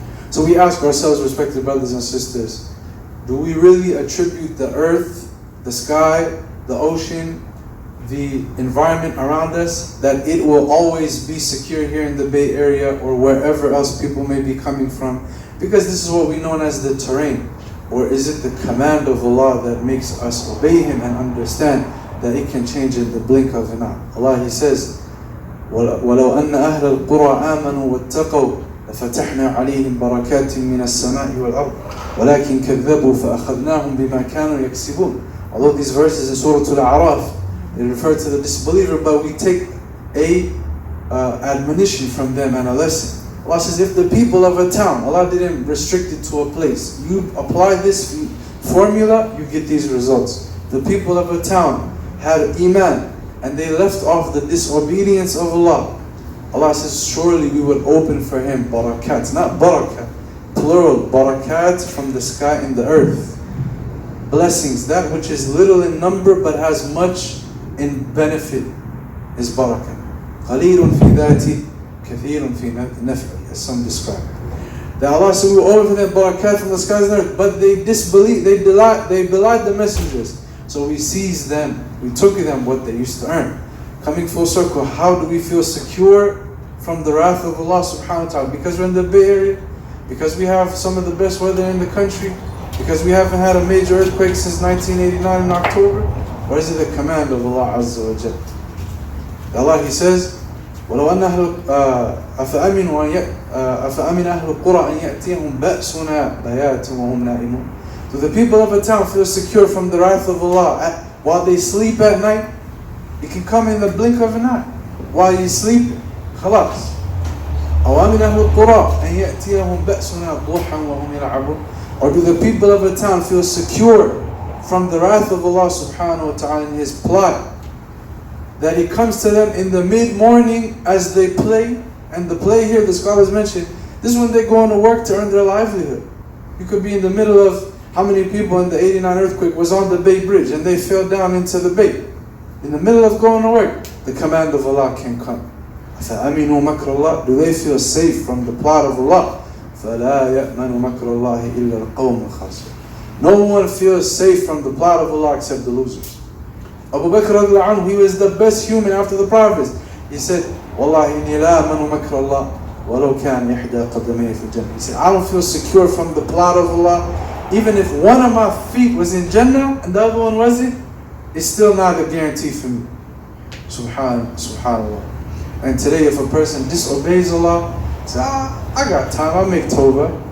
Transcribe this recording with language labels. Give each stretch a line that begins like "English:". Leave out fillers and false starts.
English: So we ask ourselves, respected brothers and sisters, do we really attribute the earth, the sky, the ocean, the environment around us, that it will always be secure here in the Bay Area or wherever else people may be coming from? Because this is what we know as the terrain. Or is it the command of Allah that makes us obey Him and understand that it can change in the blink of an eye?
Arabic: Allah, He says, وَلَوْ أَنَّ أَهْلَ الْقُرَىٰ آمَنُوا وَاتَّقَوْا لَفَتَحْنَا عَلَيْهِمْ بَرَكَاتٍ مِّنَ السَّمَاءِ وَالْأَرْضِ وَلَكِنْ كَذَّبُوا فَأَخَذْنَاهُم بِمَا كَانُوا يَكْسِبُونَ.
English: Although these verses in Surah Al-A'raf, they refer to the disbeliever, but we take a admonition from them and a lesson. Allah says, if the people of a town, Allah didn't restrict it to a place, you apply this formula, you get these results. The people of a town had Iman and they left off the disobedience of Allah. Allah says, surely we would open for him barakat, not barakat, plural, barakat from the sky and the earth. Blessings, that which is little in number but has much in benefit is barakat.
Arabic: قَلِيلٌ فِي ذَاتِ كَثِيرٌ فِي نَفْعِ,
English: as some describe. That Allah said we will open for them barakat from the skies and earth, but they disbelieved, they belied the messengers. So we seized them, we took them what they used to earn. Coming full circle, how do we feel secure from the wrath of Allah subhanahu wa ta'ala? Because we're in the Bay Area, because we have some of the best weather in the country, because we haven't had a major earthquake since 1989 in October? Or is it the command of Allah Azza wa Jal? Allah, He says,
Arabic: وَلَوْ أَنَّ أَفَأَمِنَ أَهْلُ الْقُرَىٰ أَنْ يَأْتِيَهُمْ بَأْسُنَا بَيَاتٍ وَهُمْ نَائِمُونَ.
English: Do the people of a town feel secure from the wrath of Allah while they sleep at night? It can come in the blink of an eye. While you sleep, خلاص.
Arabic: أَوْ أَمِنَ أَهْلُ الْقُرَىٰ أَنْ يَأْتِيَهُمْ بَأْسُنَا ضُحًى وَهُمْ يَلْعَبُونَ.
English: Or do the people of a town feel secure from the wrath of Allah subhanahu wa ta'ala in His plot, that He comes to them in the mid-morning as they play? And the play here, the scholars mentioned, this is when they go into work to earn their livelihood. You could be in the middle of, how many people in the 89 earthquake was on the Bay Bridge and they fell down into the Bay? In the middle of going to work, the command of Allah can come.
Arabic: فَأَمِنُوا مَكْرَ اللَّهِ.
English: Do they feel safe from the plot of Allah?
Arabic: فَلَا يَأْمَنُ مَكْرَ اللَّهِ إِلَّا الْقَوْمُ الْخَاسِرُونَ.
English: No one feels safe from the plot of Allah except the losers. Abu Bakr radiallahu anhu, he was the best human after the prophets. He said,
Arabic: وَاللَّهِ إِنِّي لَا أَمَنُ مَكْرَ اللَّهِ وَلَوْ كَانَ يَحْدَى قَدَمَيَّ فِي الْجَنَّةِ.
English: He said, I don't feel secure from the plot of Allah. Even if one of my feet was in Jannah and the other one wasn't, it's still not a guarantee for me. Subhanallah. And today if a person disobeys Allah, say, I got time, I'll make tawbah.